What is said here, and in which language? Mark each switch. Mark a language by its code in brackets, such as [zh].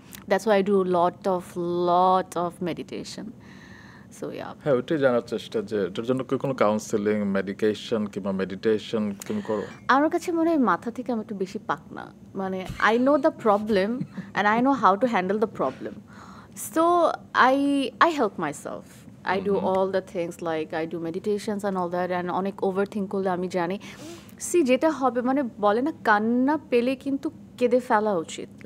[en] That's why I do lot of meditation. So yeah. [bn] হ্যাঁ, ওইটাই জানার চেষ্টা যে এটার জন্য কি কোনো কাউন্সেলিং, মেডিকেশন কিংবা মেডিটেশন তুমি করো? আমার কাছে মনে হয় মাথা থেকে আমি একটু বেশি পাকনা. মানে [en] I know the problem and I know how to handle the problem. So I help myself. I do all the things like I do meditations and all that, and [bn] অনেক overthink করলে আমি জানি যেটা হবে মানে বলে না কান্না পেলে কিন্তু কেঁদে ফেলা উচিত.